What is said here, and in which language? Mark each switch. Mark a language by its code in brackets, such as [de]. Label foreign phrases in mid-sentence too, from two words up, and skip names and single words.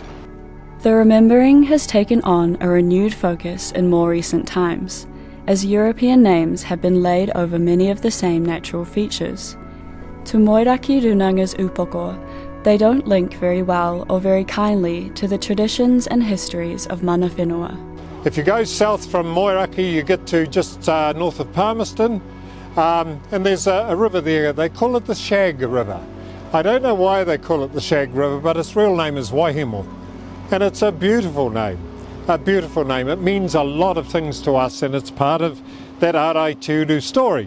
[en] The remembering has taken on a renewed focus in more recent times, as European names have been laid over many of the same natural features. To Moiraki Runanga's upoko, they don't link very well or very kindly to the traditions and histories of mana whenua. If you go south from Moiraki, you get to just north of Palmerston, and there's a river there. They call it the Shag River. I don't know why they call it the Shag River, but its real name is Waihemo. And it's a beautiful name, a beautiful name. It means a lot of things to us, and it's part of that Ep5 story.